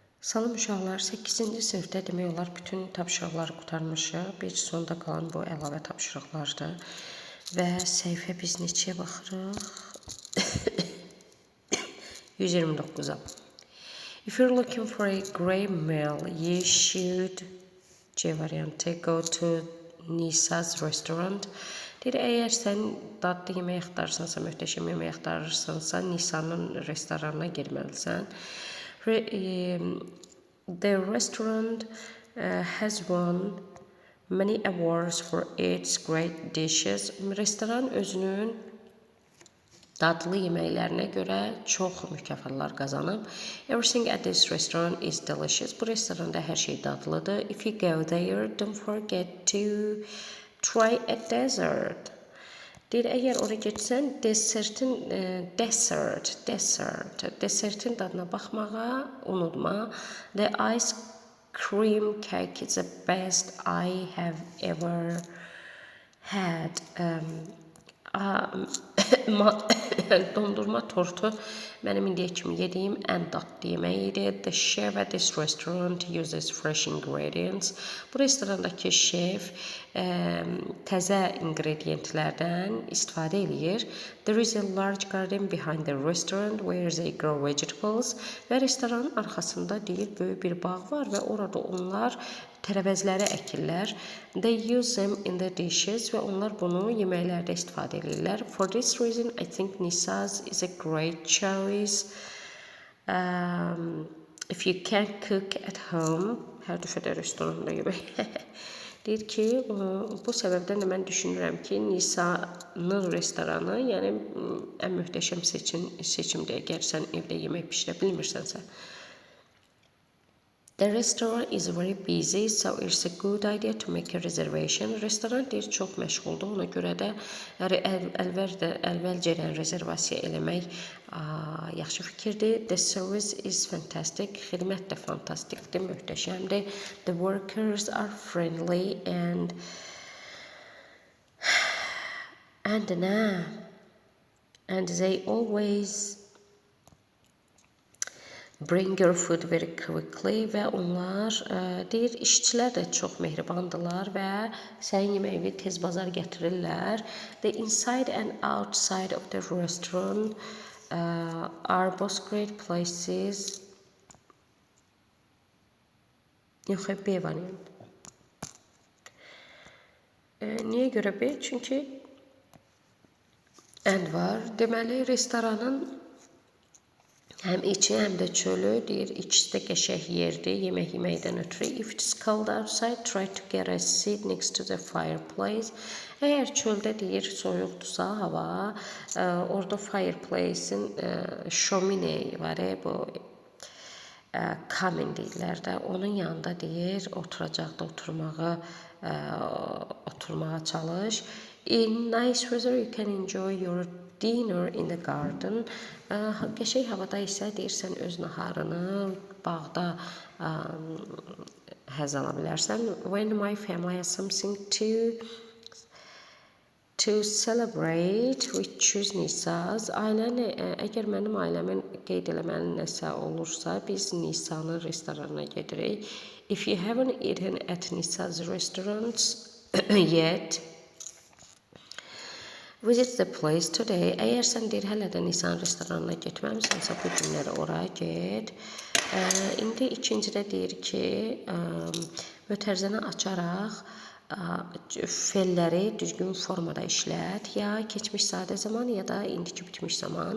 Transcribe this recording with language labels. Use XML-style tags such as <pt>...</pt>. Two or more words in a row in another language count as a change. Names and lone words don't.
<az>Salam uşaqlar, 8-ci sinifdə demək olar bütün tapşırıqları qurtarmışıq. Bir sonda qalan bu əlavə tapşırıqlardır. Və səhifə biz neçəyə baxırıq? 129-a.</az> <en>If you're looking for a great meal, you should</en> <az>C variantı</az> <en>go to Nisa's restaurant.</en> <az>Deyir, əgər sən dadlı yemək axtarırsansa, möhtəşəm yemək axtarırsansa, Nisa'nın restoranına girməlisən.</az> <en>The restaurant has won many awards for its great dishes.</en> <az>Restoran özünün dadlı yeməklərinə görə çox mükafatlar qazanıb.</az> <en>Everything at this restaurant is delicious.</en> <az>Bu restoranda hər şey dadlıdır.</az> <en>If you go there, don't forget to try a dessert.</en> <az>Deyir, əgər oraya getsən, desertin dadına baxmağa unutma.</az> <en>The ice cream cake is the best I have ever had.</en> <az>Dondurma tortu mənim indiyə kimi yediyim ən dadlı yemək idi.</az> <en>The chef at this restaurant uses fresh ingredients.</en> <az>Bu restorandakı şef təzə ingredientlərdən istifadə eləyir.</az> <en>There is a large garden behind the restaurant where they grow vegetables.</en> <az>Və restoranın arxasında deyir, böyük bir bağ var və orada onlar tərəvəzləri əkirlər.</az> <en>They use them in the dishes</en> <az>və onlar bunu yeməklərdə istifadə edirlər.</az> <en>For this reason, I think Nisa's is a great choice. If you can't cook at home,</en> <az>hər dəfə də restoranda yemək. Deyir ki, bu səbəbdən də mən düşünürəm ki, Nisa'nın restoranı, yəni ən möhtəşəm seçimdir, əgər sən evdə yemək bişirə bilmirsənsə.</az> <en>The restaurant is very busy, so it's a good idea to make a reservation.</en> <az>Restoran deyir, çox məşğuldur, ona görə də əvvəlcədən rezervasiya eləmək yaxşı fikirdir.</az> <en>The service is fantastic,</en> <az>xidmət də fantastikdir, möhtəşəmdir.</az> <en>The workers are friendly and they always bring your food very quickly</en> <az>və onlar deyir, işçilər də çox mehribandırlar və sənin yeməyini tez bazar gətirirlər.</az> <en>The inside and outside of the restaurant are both great places.</en> <az>Yox, B variant. Niyə görə B? Çünki and var. Deməli, restoranın həm içi, həm də çölü deyir, ikisi də qəşəng yerdir yemək yeməkdən ötürü.</az> <en>If it's cold outside, try to get a seat next to the fireplace.</en> <az>Əgər çöldə deyir, soyuqdursa hava, orada fireplace'in şöminə var, bu kamin deyirlər də, onun yanında deyir, oturacaqda oturmağa çalış.</az> <en>In nice weather, you can enjoy your dinner in the garden.</en> <az>Qəşəng havada isə deyirsən öz naharını bağda həzz ala bilərsən.</az> <en>When my family has something to celebrate, we choose Nisa's.</en> <az>Əgər mənim ailəmin qeyd eləməli nəsə olursa, biz Nisa'nın restoranına gedirik.</az> <en>If you haven't eaten at Nisa's restaurants yet, visit the place today.</en> <az>Əgər sən deyir, hələ də Nisa'nın restoranına getməmisənsə, bu günləri oraya get. İndi ikincidə deyir ki, mötərizəni açaraq felləri düzgün formada işlət, ya keçmiş sadə zaman, ya da indiki bitmiş zaman.</az>